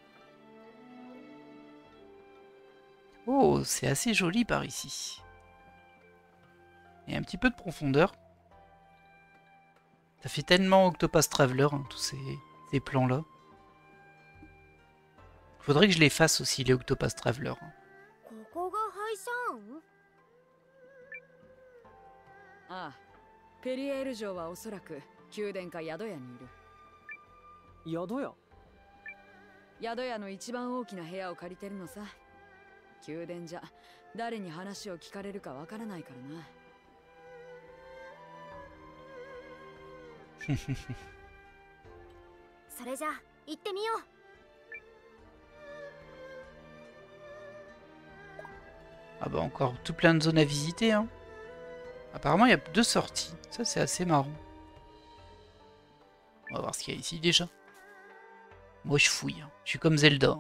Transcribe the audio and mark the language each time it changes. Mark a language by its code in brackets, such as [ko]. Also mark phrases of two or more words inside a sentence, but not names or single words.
[fr] Oh, c'est assez joli par ici. Il y a un petit peu de profondeur. Ça fait tellement Octopus Traveler, hein, tous ces plans-là. Faudrait que je les fasse aussi, les Octopus Traveler. [ja] ここが廃山？ああ、ペリエール城はおそらく宮殿か宿屋にいる。宿屋宿屋の一番大きな部屋を借りてるのさ。宮殿じゃ誰に話を聞かれるかわからないからな。それじゃ行ってみよう。 [fr] Ah bah encore tout plein de zones à visiter. Hein. Apparemment il y a 2 sorties. Ça c'est assez marrant. On va voir ce qu'il y a ici déjà. Moi je fouille. Hein. Je suis comme Zelda. Hein.